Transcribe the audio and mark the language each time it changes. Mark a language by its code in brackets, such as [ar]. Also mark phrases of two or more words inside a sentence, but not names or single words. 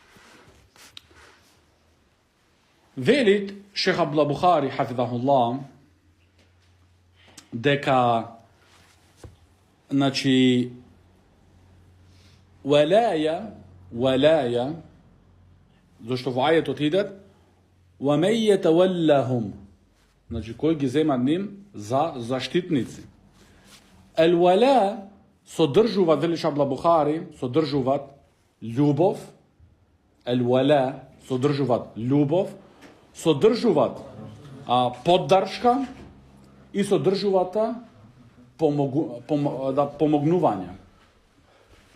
[mk] Велит шейх Абдулла Бухари хафидахуллах дека значи валаја, зашто во ајетот идет [ar] وَمَنْ يَتَوَلَّهُمْ, [mk] значи кој ги зема ним за заштитници. Ел-вала содржуваат, вели шейх Абдулла Бухари, содржуваат љубов, ел-вала содржуваат љубов, содржуваат поддршка и содржуваат помогнување.